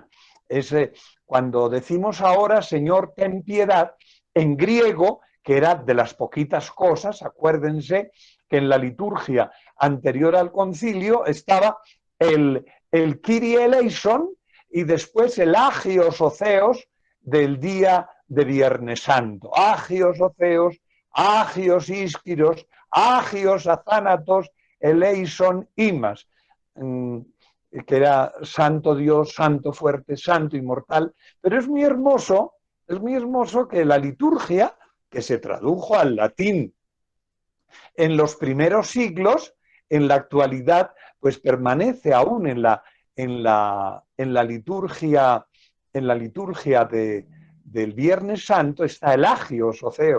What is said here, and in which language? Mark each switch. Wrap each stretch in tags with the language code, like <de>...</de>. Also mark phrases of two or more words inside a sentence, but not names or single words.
<es>Cuando decimos ahora, Señor, ten piedad, en griego, que era de las poquitas cosas, acuérdense que en la liturgia anterior al concilio estaba el</es> <el>Κύριε ελέησον,</el> <es>y después el</es> <el>άγιος ο Θεός</el> <es>del día de Viernes Santo.</es> <el>Άγιος ο Θεός, άγιος ισχυρός, άγιος αθάνατος, ελέησον ημάς,</el> <es>que era santo Dios, santo fuerte, santo inmortal. Pero es muy hermoso que la liturgia, que se tradujo al latín en los primeros siglos, en la actualidad, pues permanece aún en la liturgia, del Viernes Santo, está el</es> <el>άγιος ο Θεός.</el>